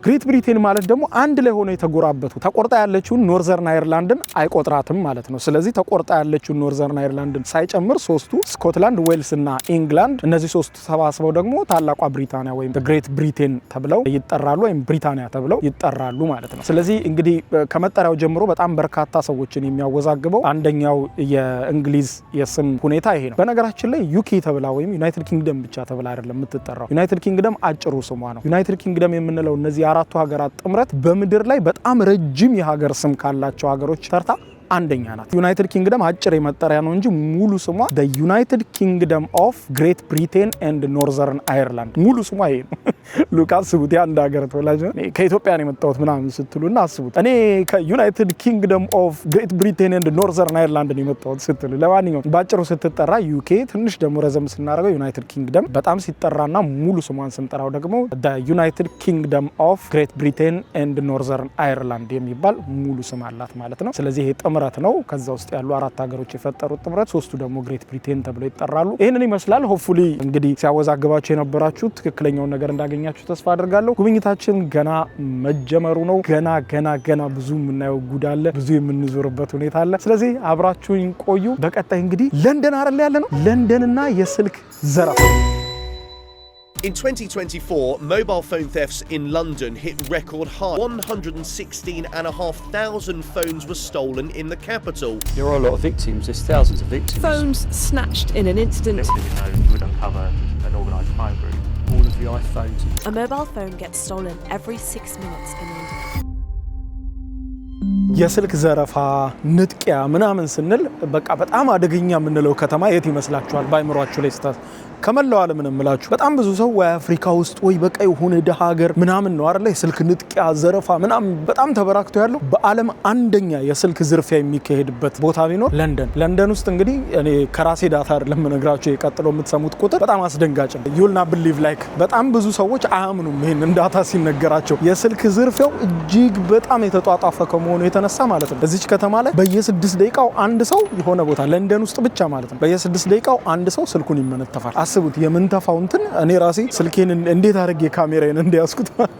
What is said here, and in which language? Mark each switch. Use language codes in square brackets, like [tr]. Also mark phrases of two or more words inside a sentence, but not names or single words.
[am] ግሬት ብሪቴን ማለት ደግሞ አንድ ላይ ሆነው የተጎራበቱ ተቆርጣ ያለችውን ኖርዘርን አይርላንድን አይቆጥራትም ማለት ነው። ስለዚህ ተቆርጣ ያለችውን ኖርዘርን አይርላንድን ሳይጨምር 3ቱ ስኮትላንድ፣ ዌልስ እና ኢንግላንድ እነዚህ 3ቱ ተሰባስበው ደግሞ ታላቋ ብሪታንያ ወይም ግሬት ብሪቴን ተብለው ይጠራሉ፣ ወይም ብሪታንያ ተብለው ይጠራሉ ማለት ነው። ስለዚህ እንግዲህ ከመጠሪያው ጀምሮ በጣም በርካታ ሰዎችን የሚያወዛግበው አንደኛው የእንግሊዝ የስም ሁኔታ ይሄ ነው። በነገራችን ላይ ዩኬ ተብላ ወይም ዩናይትድ ኪንግደም ብቻ ተብላ አይደለም የምትጠራው። ዩናይትድ ኪንግደም አጭሩ ስሟ ነው። ዩናይትድ ኪንግደም የምንለው እነዚህ 4ቱ ሀገራት ጥምረት በምድር ላይ በጣም ረጅም የሀገር ስም ካላቸው ሀገሮች ተርታ አንደኛ ናት። ዩናይትድ ኪንግደም አጭር የመጠሪያ ነው እንጂ ሙሉ ስሟ the United Kingdom of Great Britain and Northern Ireland ሙሉ ስሟ ይሄ ነው። ሉክ አስቡት፣ የአንድ ሀገር ተወላጅ ነው። ከኢትዮጵያ ነው የመጣሁት ምናምን ስትሉና አስቡት እኔ ከዩናይትድ ኪንግደም ኦፍ ግሬት ብሪቴን ኤንድ ኖርዘርን አይርላንድ ነው የመጣሁት ስትሉ። ለማንኛውም ባጭሩ ስትጠራ ዩኬ፣ ትንሽ ደግሞ ረዘም ስናደርገው ዩናይትድ ኪንግደም፣ በጣም ሲጠራና ሙሉ ስሟን ስንጠራው ደግሞ the United Kingdom of Great Britain and Northern Ireland የሚባል ሙሉ ስም አላት ማለት ነው። ስለዚህ ይሄ ጥምረት ነው። ከዛ ውስጥ ያሉ 4 ሀገሮች የፈጠሩት ጥምረት፣ 3ቱ ደግሞ ግሬት ብሪቴን ተብለው ይጠራሉ። ይሄንን ይመስላል። ሆፕፉሊ እንግዲህ ሲያወዛግባችሁ የነበራችሁ ትክክለኛው ነገር እንዳገኛችሁ ተስፋ አድርጋለሁ። ጉብኝታችን ገና መጀመሩ ነው። ገና ብዙ የምናየው ጉድ አለ፣ ብዙ የምንዞርበት ሁኔታ አለ። ስለዚህ አብራችሁኝ ቆዩ። በቀጣይ እንግዲህ ለንደን አይደል ያለ ነው፣ ለንደንና የስልክ ዘረፋ። [en] In 2024, mobile phone thefts in London hit record high. 116,500 phones were stolen in the capital. There are a lot of victims. There's thousands of victims. Phones snatched in an instant. You would uncover an organised crime group. All of the iPhones. A mobile phone gets stolen every 6 minutes in London. [am] የስልክ ዘረፋ፣ ንጥቂያ ምናምን ስንል በቃ በጣም አደገኛ የምንለው ከተማ የት ይመስላችኋል? ባይምሯችሁ ላይ ስታት ከመላው ዓለም ነው የምላችሁ። በጣም ብዙ ሰው ወይ አፍሪካ ውስጥ ወይ በቃ የሆነ ደሃ ሀገር ምናምን ነው አይደል የስልክ ንጥቂያ፣ ዘረፋ ምናምን በጣም ተበራክቶ ያለው። በዓለም አንደኛ የስልክ ዝርፊያ የሚካሄድበት ቦታ ቢኖር ለንደን። ለንደን ውስጥ እንግዲህ እኔ ከራሴ ዳታ አይደለም የምነግራችሁ፣ የቀጥሎ የምትሰሙት ቁጥር በጣም አስደንጋጭ ነው። [en] you'll not believe like [am] በጣም ብዙ ሰዎች አያምኑም ይሄን ዳታ ሲነገራቸው። የስልክ ዝርፊያው እጅግ በጣም የተጧጧፈ ከመሆኑ የተነሳ ማለት ነው እዚች ከተማ ላይ በየ6 ደቂቃው አንድ ሰው የሆነ ቦታ ለንደን ውስጥ ብቻ ማለት ነው በየ6 ደቂቃው አንድ ሰው ስልኩን ይመነተፋል። አስቡት የምንተፋው እንትን። እኔ ራሴ ስልኬን እንዴት አድርጌ ካሜራዬን እንዲያስኩት